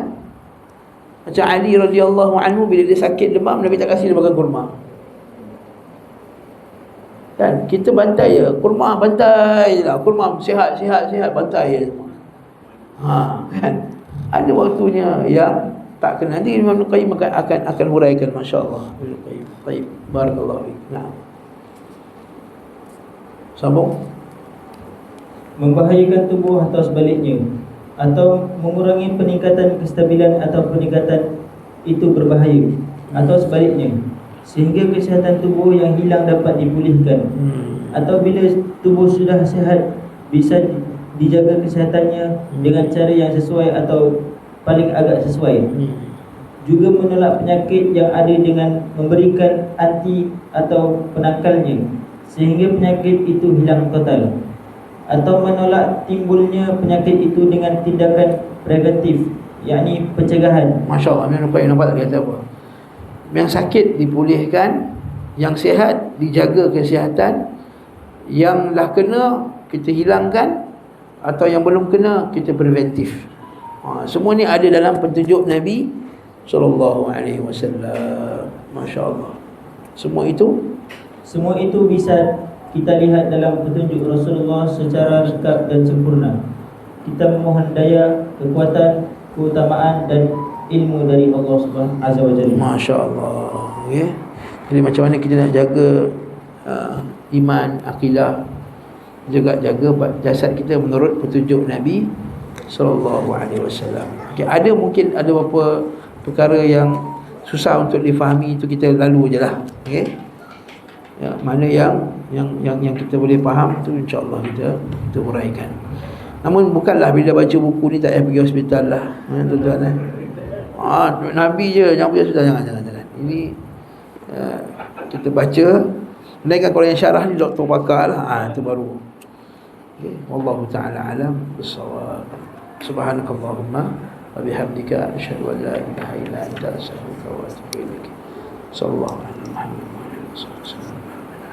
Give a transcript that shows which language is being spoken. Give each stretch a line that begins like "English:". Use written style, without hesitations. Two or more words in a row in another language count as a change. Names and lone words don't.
Malay: Macam Ali
Arabic: رضي الله عنه,
Malay: bila dia sakit demam, Nabi tak kasih dia makan kurma. Kan kita bantai je, kurma bantai je lah, kurma sihat bantai je semua. Kan ada waktunya yang tak kena. Nanti Imam Qayyim akan huraikan, masya-Allah. Imam Qayyim. Baik,
Arabic: بارك الله فيك. نعم.
Malay: Sambung.
Indonesian: Membahayakan tubuh atau sebaliknya, atau mengurangi peningkatan kestabilan atau peningkatan itu berbahaya, atau sebaliknya, sehingga kesihatan tubuh yang hilang dapat dipulihkan. Atau bila tubuh sudah sihat, bisa dijaga kesehatannya dengan cara yang sesuai atau paling agak sesuai. Juga menolak penyakit yang ada dengan memberikan anti atau penakalnya sehingga penyakit itu hilang total, atau menolak timbulnya penyakit itu dengan tindakan preventif, yakni pencegahan.
Malay: Masya-Allah, nampak tak kata apa? Yang sakit dipulihkan, yang sihat dijaga kesihatan, yang dah kena kita hilangkan, atau yang belum kena kita preventif. Semua ni ada dalam petunjuk Nabi
Arabic: صلى الله عليه وسلم.
Malay: Masya-Allah.
Indonesian: Semua itu bisa kita lihat dalam petunjuk Rasulullah secara lengkap dan sempurna. Kita memohon daya, kekuatan, keutamaan dan ilmu dari Allah
Arabic: سبحانه عز وجل.
Malay: Masya-Allah. Okay. Jadi macam mana kita nak jaga iman, akidah, juga jaga jasad kita menurut petunjuk Nabi
Arabic: صلى الله عليه وسلم.
Malay: Okay, mungkin ada beberapa perkara yang susah untuk difahami, itu kita lalu je lah. Okey. Ya, mana yang kita boleh faham tu insya-Allah kita uraikan. Namun bukanlah bila baca buku ni tak payah pergi hospital lah. Tuan-tuan Nabi je yang pergi hospital, jangan. Ini kita baca. Melainkan kalau yang syarah ni doktor pakar lah, itu baru. Okay.
Arabic: والله تعالى أعلم بالصواب. سبحانك اللهم وبحمدك أشهد أن لا إله إلا أنت أستغفرك وأتوب إليك. صلى الله عليه وسلم.